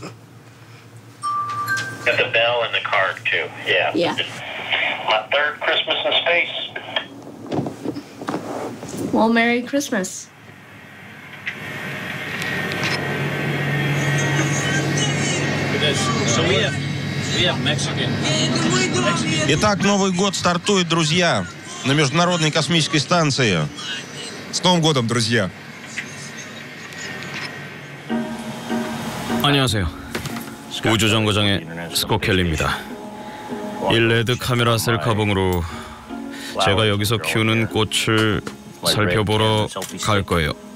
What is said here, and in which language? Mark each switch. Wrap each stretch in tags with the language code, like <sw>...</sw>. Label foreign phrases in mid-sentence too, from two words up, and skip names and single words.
<en>Got the bell and the card too. Yeah. Yeah. My third Christmas in space. Well, Merry Christmas. So we have Mexican.</en> <ru>Итак, Новый год стартует, друзья, на Международной космической станции. С Новым годом, друзья!</ru> <ko>안녕하세요. 우주정거장의 스콧 켈리입니다. 이 레드 카메라 셀카봉으로 제가 여기서 키우는 꽃을 살펴보러 갈 거예요.</ko>